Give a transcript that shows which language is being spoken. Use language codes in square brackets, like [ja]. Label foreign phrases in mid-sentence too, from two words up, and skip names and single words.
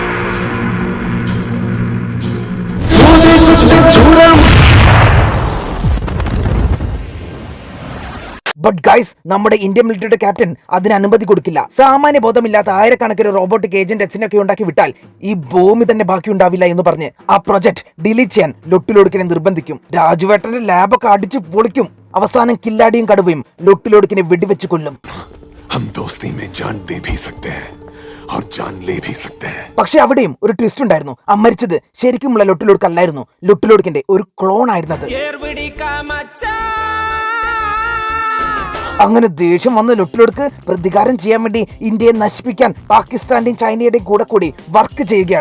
[en] But guys, [ml] നമ്മുടെ ഇന്ത്യൻ മിലിറ്ററിയുടെ ക്യാപ്റ്റൻ അതിന് അനുമതി കൊടുക്കില്ല. സാമാന്യ ബോധമില്ലാത്ത ആയിരക്കണക്കിന് [en] robotic agent [ml] എക്സിനൊക്കെ ഉണ്ടാക്കി വിട്ടാൽ ഈ ഭൂമി തന്നെ ബാക്കി ഉണ്ടാവില്ല എന്ന് പറഞ്ഞ് ആ [en] project delete [ml] ചെയ്യാൻ ലൊട്ടിലൊടുക്കിനെ നിർബന്ധിക്കും. രാജുവേട്ടന്റെ ലാബൊക്കെ അടിച്ച് പൊളിക്കും. അവസാനം കില്ലാടിയും കടുവയും ലൊട്ടിലൊടുക്കിനെ വെടിവെച്ച് കൊല്ലും. [hi] हम दोस्ती में जान दे भी सकते हैं और जान ले भी सकते हैं. [ml] പക്ഷെ അവിടെയും ഒരു ട്വിസ്റ്റ് ഉണ്ടായിരുന്നു. മരിച്ചത് ശരിക്കുമുള്ള ലൊട്ടിലൊടുക്കല്ലായിരുന്നു, ലൊട്ടിലൊടുക്കിന്റെ ഒരു ക്ലോൺ ആയിരുന്നത്. അങ്ങനെ ദേഷ്യം വന്ന ലൊട്ടിലൊടുക്ക് പ്രതികാരം ചെയ്യാൻ വേണ്ടി ഇന്ത്യയെ നശിപ്പിക്കാൻ പാകിസ്ഥാന്റെയും ചൈനയുടെയും കൂടി വർക്ക് ചെയ്യുകയാണ്.